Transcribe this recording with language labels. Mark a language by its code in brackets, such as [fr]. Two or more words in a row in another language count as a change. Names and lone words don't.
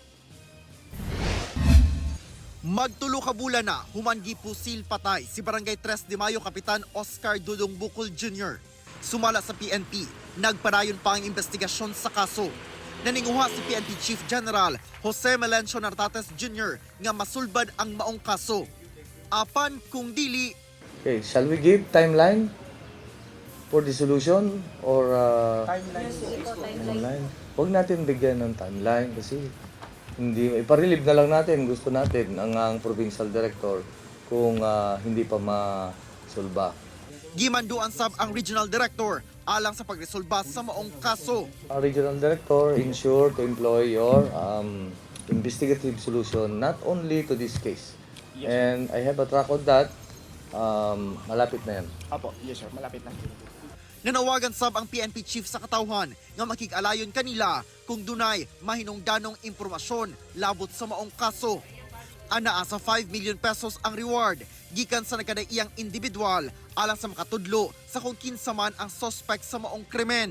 [ceb] Magtulo ka bulan na humangi pusil patay si Barangay 3 de Mayo Kapitan Oscar Dudong Bukol Jr. Sumala sa PNP, nagpadayon pa ang investigasyon sa kaso. Naninguha si PNP Chief General Jose Melencio Nartates Jr. nga masulbad ang maong kaso. Apan kung dili, [en] Okay, shall we give timeline for the solution or timeline? [tl] Huwag natin bigyan ng timeline kasi hindi iparelieve na lang natin, gusto natin ang [en] provincial director [tl] kung hindi pa masolba. [ceb] gimanduan sab ang Regional Director alang sa pagresolba sa maong kaso. [en] Our regional director ensure to employ your investigative solution not only to this case. Yes, And I have a track on that. [tl] Malapit na yan. Apo, [en] yes sir, [tl] malapit na. [ceb] Nanawagan sab ang PNP Chief sa katawhan nga makig-alayon kanila kung dunay mahinungdanong impormasyon labot sa maong kaso. Anaa sa 5 million pesos ang reward gikan sa nagkadaiyang individual alang sa makatudlo sa kung kinsa man ang suspect sa maong krimen.